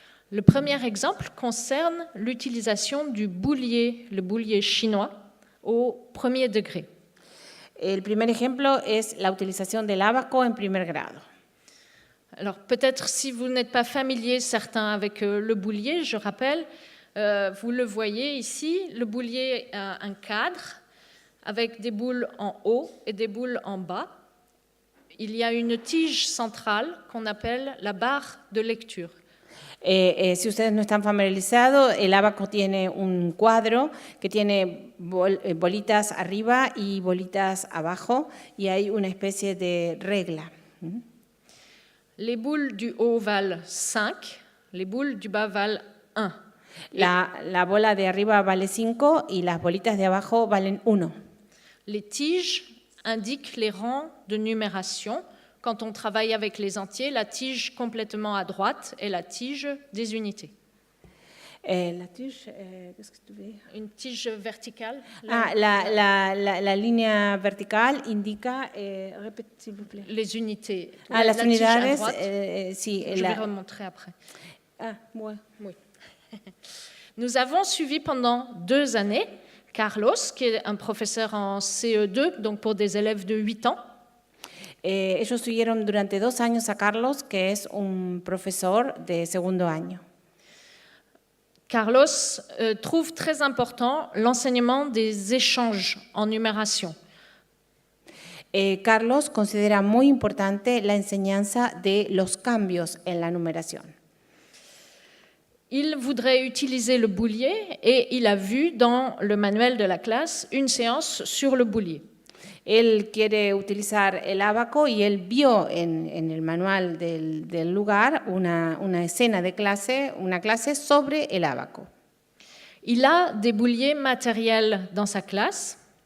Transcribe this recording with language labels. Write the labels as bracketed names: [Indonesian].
[French] Le premier exemple concerne l'utilisation du boulier, le boulier chinois, au premier degré. [Spanish] El primer ejemplo es la utilización del ábaco en primer grado. [French] Alors peut-être si vous n'êtes pas familier certains avec le boulier, je rappelle, vous le voyez ici, le boulier a un cadre avec des boules en haut et des boules en bas. Il y a une tige centrale qu'on appelle la barre de lecture. [Spanish] Si ustedes no están familiarizados, el ábaco tiene un cuadro que tiene bolitas arriba y bolitas abajo y hay una especie de regla. [French] Les boules du haut valent 5, les boules du bas valent 1. [Spanish] La bola de arriba vale 5 y las bolitas de abajo valen 1. [French] Les tiges indiquent les rangs de numération. Quand on travaille avec les entiers, la tige complètement à droite est la tige des unités. La tige, qu'est-ce que tu veux? Une tige verticale. [Spanish] La línea vertical indica, [French] répète s'il vous plaît. Les unités. [Spanish] Las unidades, sí. [French] Je vais remontrer après. Oui. Nous avons suivi pendant 2 années Carlos, qui est un professeur en CE2, donc pour des élèves de 8 ans. [Spanish] Ellos siguieron durante 2 años a Carlos, que es un profesor de segundo año. [French] Carlos trouve très important l'enseignement des échanges en numération. [Spanish] Carlos considera muy importante la enseñanza de los cambios en la numeración. [French] Il voudrait utiliser le boulier et il a vu dans le manuel de la classe une séance sur le boulier. [Spanish] Él quiere utilizar el ábaco y él vio en el manual del lugar una escena de clase, una clase sobre el ábaco. [French] Il a des bouliers matériels dans sa classe.